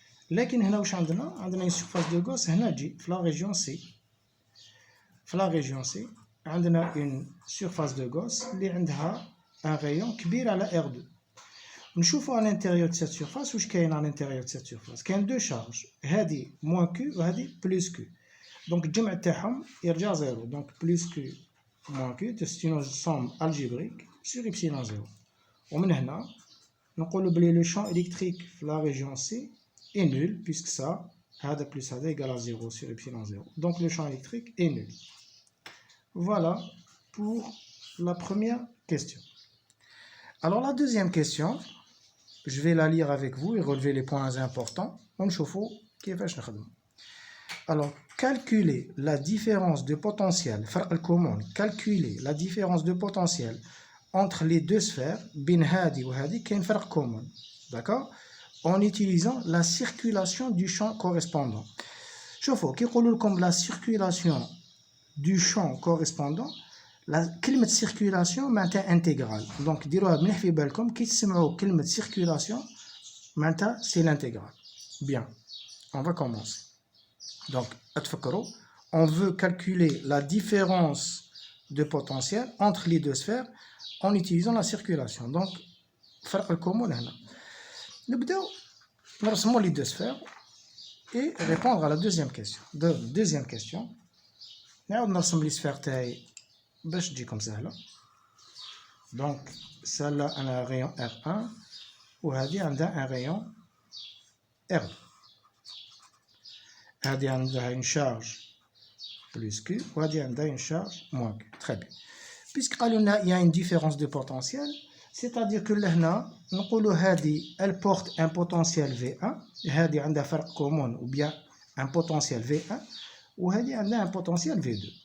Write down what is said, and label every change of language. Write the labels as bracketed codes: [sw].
[ar] لكن هنا واش عندنا [fr] une surface de Gauss هنا تجي في la région C. في la région C عندنا une surface de Gauss اللي عندها un rayon كبير على R2. [ar] نشوفوا [fr] à l'intérieur de cette surface واش كاين à l'intérieur de cette surface. كاين deux charges. [ar] هذه moins Q وهذه plus Q. Donc الجمع تاعهم يرجع 0. [fr] Donc plus Q moins Q c'est une somme algébrique sur epsilon 0. [ar] ومن هنا نقولوا بلي [fr] le champ électrique في la région C est nul puisque ça هذا plus هذا égale à 0 sur epsilon 0. Donc le champ électrique est nul. Voilà pour la première question. Alors la deuxième question, je vais la lire avec vous et relever les points importants. [ar] ونشوفوا كيفاش نخدموا. [fr] Alors, calculer la différence de potentiel, calculer la différence de potentiel entre les deux sphères, bin hadi ou hadi, qui est un فرق commun, d'accord, en utilisant la circulation du champ correspondant. [ar] شوفوا كي يقولوا لكم [fr] la circulation du champ correspondant كلمة circulation معناتها intégrale. [ar] Donc ديروها مليح في بالكم كي تسمعوا كلمة circulation معناتها [fr] c'est l'intégrale. Bien, on va commencer. Donc [ar] اتفكروا, [fr] on veut calculer la différence de potentiel entre les deux sphères en utilisant la circulation. [ar] Donc الفرق الكومون هنا. نبداو نرسموا [fr] les deux sphères et répondre à la deuxième question. Deuxième question. [ar] نعاود نرسم لي سفير تاعي باش تجيكم سهله. [fr] دونك celle-là انا rayon R1 وهذه عندها un rayon R2. هذه عندها une charge plus Q وهذه عندها une charge moins Q. Très bien. Puisque [ar] قالوا لنا [fr] il y a une différence de potentiel, c'est-à-dire que لهنا نقولوا هذه elle porte un potentiel V1 هذه عندها فرق commun ou bien un potentiel V1 وهذه عندها un potentiel V2.